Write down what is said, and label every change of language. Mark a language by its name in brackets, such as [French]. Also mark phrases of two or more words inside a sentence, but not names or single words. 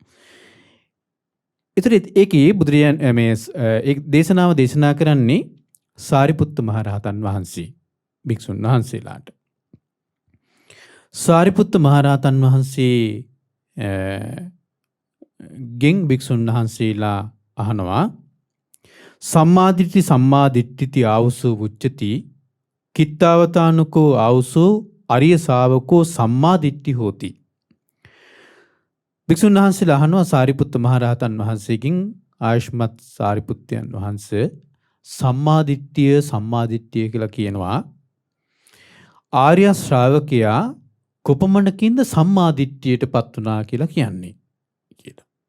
[Sinhala] ඒතර ඒකේ බුදුරජාන් මේ ඒ දේශනාව දේශනා කරන්නේ සාරිපුත්ත මහරහතන් වහන්සේ භික්ෂුන් වහන්සේලාට. සාරිපුත්ත මහරහතන් වහන්සේ ගෙන් භික්ෂුන් වහන්සේලා අහනවා [Pali] සම්මාදිට්ඨිති ආවුසෝ උච්චති කිත්තාවතානුකෝ ආවුසෝ අරිය ශාවකෝ සම්මාදිට්ඨි හෝති. [Sinhala] භික්ෂුන් වහන්සේලා අහනවා සාරිපුත්ත මහරහතන් වහන්සේගෙන් ආයුෂ්මත් සාරිපුත්තයන් වහන්සේ සම්මාදිට්ඨිය කියලා කියනවා ආර්ය ශ්‍රාවකයා කොපමණකින්ද සම්මාදිට්ඨියටපත් වුණා කියලා කියන්නේ කියලා.